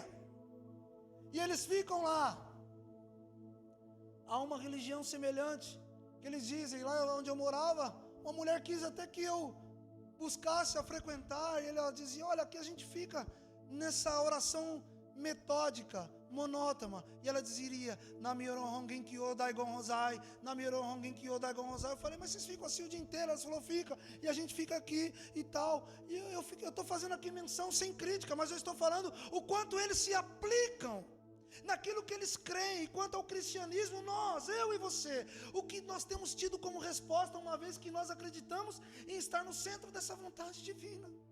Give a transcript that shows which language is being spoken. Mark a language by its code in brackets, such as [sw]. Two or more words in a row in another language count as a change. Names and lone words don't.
[pt] E eles ficam lá. Há uma religião semelhante, que eles dizem, lá onde eu morava, uma mulher quis até que eu buscasse a frequentar, e ela dizia, olha, aqui a gente fica nessa oração metódica, monótona, e ela dizia, [ja] ナムミョウホウ ホンゲン キョウ ダイゴン ロサイ、ナムミョウホウ ホンゲン キョウ ダイゴン ロサイ. [pt] Eu falei, mas vocês ficam assim o dia inteiro? Ela falou, fica, e a gente fica aqui e tal, e eu estou fazendo aqui menção sem crítica, mas eu estou falando o quanto eles se aplicam naquilo que eles creem. E quanto ao cristianismo, eu e você, o que nós temos tido como resposta, uma vez que nós acreditamos em estar no centro dessa vontade divina.